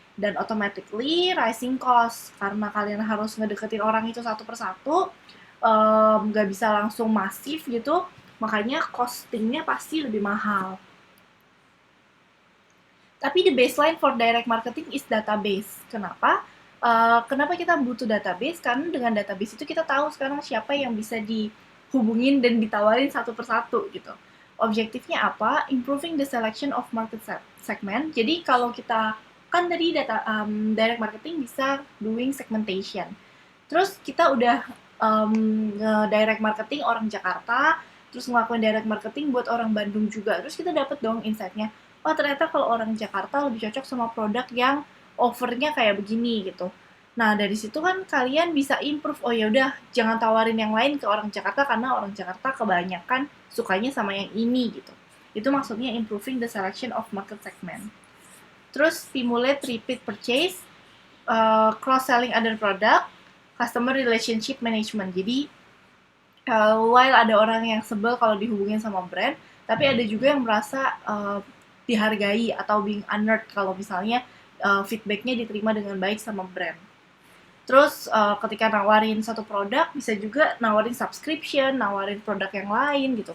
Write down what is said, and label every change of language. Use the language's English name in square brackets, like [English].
[Indonesian] Dan [English] automatically rising cost, [Indonesian] karena kalian harus ngedeketin orang itu satu persatu, nggak bisa langsung masif gitu, makanya costingnya pasti lebih mahal. Tapi [English] the baseline for direct marketing is database. [Indonesian] Kenapa? Kenapa kita butuh database? Karena dengan database itu kita tahu sekarang siapa yang bisa dihubungin dan ditawarin satu persatu gitu. Objektifnya apa? [English] Improving the selection of market segment. [Indonesian] Jadi kalau kita kan dari direct marketing bisa [English] doing segmentation. [Indonesian] Terus kita udah direct marketing orang Jakarta, terus ngelakuin direct marketing buat orang Bandung juga. Terus kita dapet dong insight-nya. Oh ternyata kalau orang Jakarta lebih cocok sama produk yang offernya kayak begini gitu. Nah dari situ kan kalian bisa improve. Oh ya udah jangan tawarin yang lain ke orang Jakarta karena orang Jakarta kebanyakan sukanya sama yang ini gitu. Itu maksudnya [English] improving the selection of market segment. [Indonesian] Terus [English] stimulate repeat purchase, cross selling other product, customer relationship management. [Indonesian] Jadi while ada orang yang sebel kalau dihubungin sama brand, tapi ada juga yang merasa dihargai atau [English] being honored [Indonesian] kalau misalnya feedbacknya diterima dengan baik sama brand. Terus ketika nawarin satu produk, bisa juga nawarin subscription, nawarin produk yang lain gitu.